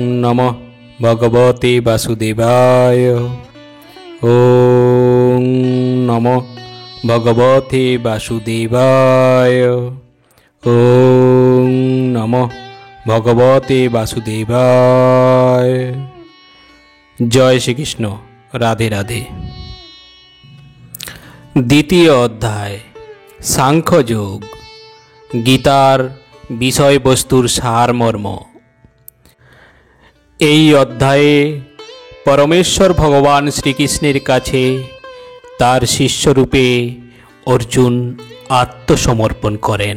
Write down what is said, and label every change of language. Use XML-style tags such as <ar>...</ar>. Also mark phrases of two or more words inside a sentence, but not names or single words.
<sa>নমঃ ভগবতে বাসুদেবায়। ওং নমঃ ভগবতে বাসুদেবায়। ওং নমঃ ভগবতে বাসুদেবায়।</sa> <bn>জয় শ্রীকৃষ্ণ। রাধে রাধে। দ্বিতীয় অধ্যায় সাংখ্যযোগ। গীতার বিষয়বস্তুর সারমর্ম। এই অধ্যায়ে পরমেশ্বর ভগবান শ্রীকৃষ্ণের কাছে তার শিষ্যরূপে অর্জুন আত্মসমর্পণ করেন।</bn>